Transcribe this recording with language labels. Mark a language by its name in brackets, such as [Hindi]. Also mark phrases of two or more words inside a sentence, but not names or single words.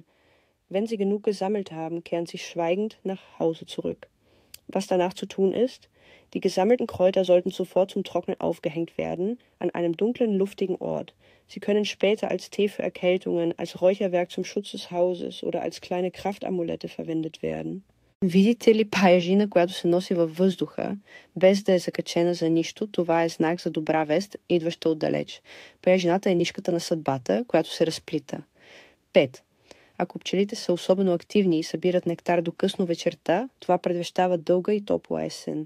[German] Wenn Sie genug gesammelt haben, kehren Sie schweigend nach Hause zurück. Was danach zu tun ist? Die gesammelten Kräuter sollten sofort zum Trocknen aufgehängt werden, an einem dunklen, luftigen Ort. Sie können später als Tee für Erkältungen, als Räucherwerk zum Schutz des Hauses oder als kleine Kraftamulette verwendet werden. [Bulgarian] Видите ли паяжина, която се носи във въздуха, без да е закачена за нищо, това е знак за добра вест, идваща отдалеч. Паяжината е нишката на съдбата, която се разплита. 5. Ако пчелите са особено активни и събират нектар до късно вечерта, това предвещава дълга и топла есен.